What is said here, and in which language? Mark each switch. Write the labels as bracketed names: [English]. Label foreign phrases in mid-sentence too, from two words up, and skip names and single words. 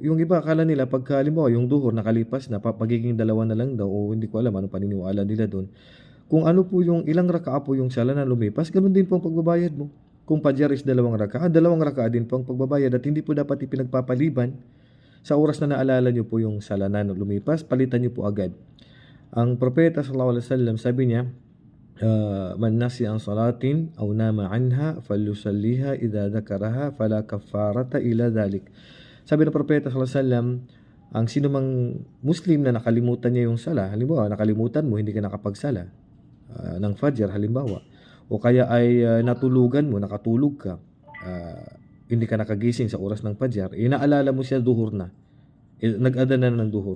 [Filipino] Yung iba, akala nila, pagka halimbawa, yung duhur nakalipas na, pagiging dalawa na lang daw, o hindi ko alam ano paniniwala nila doon. Kung ano po yung ilang raka'a po yung sala na lumipas, ganun din po ang pagbabayad mo. Kung Fajr is dalawang raka'a din po ang pagbabayad, at hindi po dapat ipinagpapaliban sa oras na naalala nyo po yung sala na lumipas, palitan nyo po agad. Ang propeta [Arabic] صلى الله عليه وسلم, [Filipino] sabi niya, [Arabic] من نسي عن صلاة أو نام عنها فليصلها إذا ذكرها فلا كفارة إلا ذلك. [Filipino] Sabi ng propeta [Arabic] صلى الله عليه وسلم, [Filipino] ang sino mang Muslim na nakalimutan niya yung sala, halimbawa nakalimutan mo, hindi ka nakapagsala ng Fajr halimbawa, o kaya ay natulugan mo, nakatulog ka, hindi ka nakagising sa oras ng Fajr, inaalala mo siya duhur na, nag-adhan na ng duhur.